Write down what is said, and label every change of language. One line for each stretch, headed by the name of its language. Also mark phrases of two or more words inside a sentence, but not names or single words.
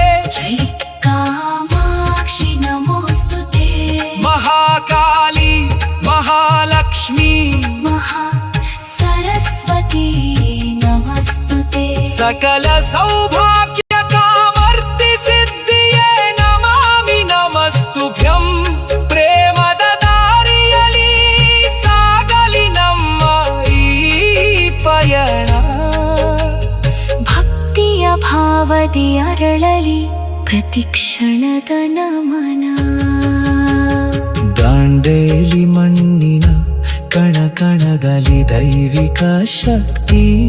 Sanskrit: जय कामाक्षि नमोस्तुते. महाकाली महालक्ष्मी महा सरस्वती नमस्तुते. सकल सौभाग्य कामर्ति सिद्धिये नमामि नमस्तुभ्यं.
Kannada: ಪ್ರೇಮದ ದಾರಿಯಲಿ ಸಾಗಲಿ ನಮ್ಮ ಈ ಪಯಣ. ಭಕ್ತಿಯ ಭಾವದಿ ಅರಳಲಿ ಪ್ರತಿಕ್ಷಣದ ನಮನ. ದಾಂಡೇಲಿ ಮಣ್ಣಿನ ಕಣ ಕಣದಲ್ಲಿ ದೈವಿಕ ಶಕ್ತಿ.